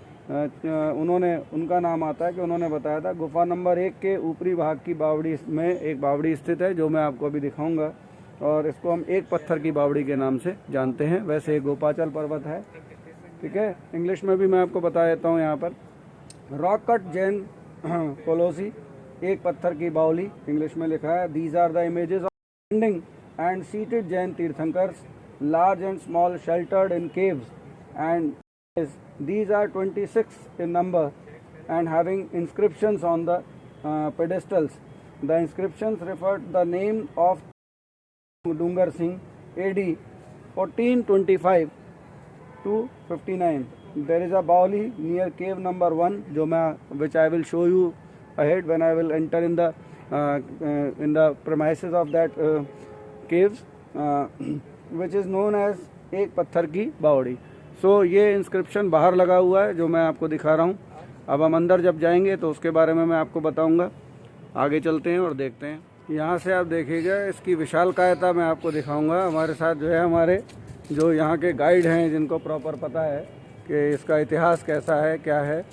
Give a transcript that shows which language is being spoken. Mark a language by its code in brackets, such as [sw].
[hi] उनका नाम आता है कि उन्होंने बताया था गुफा नंबर 1 के ऊपरी भाग की बावड़ी में एक बावड़ी स्थित है, जो मैं आपको अभी दिखाऊंगा, और इसको हम एक पत्थर की बावड़ी के नाम से जानते हैं। वैसे ये गोपाचल पर्वत है, ठीक है। इंग्लिश में भी मैं आपको बता देता हूँ। यहाँ पर रॉक कट जैन कोलोसी, एक पत्थर की बावली इंग्लिश में लिखा है। [en] These are the images of standing and seated Jain tirthankars, large and small, sheltered in caves, and these are 26 in number and having inscriptions on the pedestals. The inscriptions refer to the name of Dungar Singh, AD 1425 to 59. There is a bauli near cave number 1, which I will show you ahead when I will enter in the premises of that caves. Which is known as [hi] एक पत्थर की बावड़ी। सो ये inscription बाहर लगा हुआ है जो मैं आपको दिखा रहा हूँ। अब हम अंदर जब जाएंगे तो उसके बारे में मैं आपको बताऊँगा। आगे चलते हैं और देखते हैं। यहाँ से आप देखिएगा, इसकी विशाल कायता मैं आपको दिखाऊँगा। हमारे साथ जो है हमारे जो यहाँ के गाइड हैं, जिनको प्रॉपर पता है कि इसका इतिहास कैसा है, क्या है।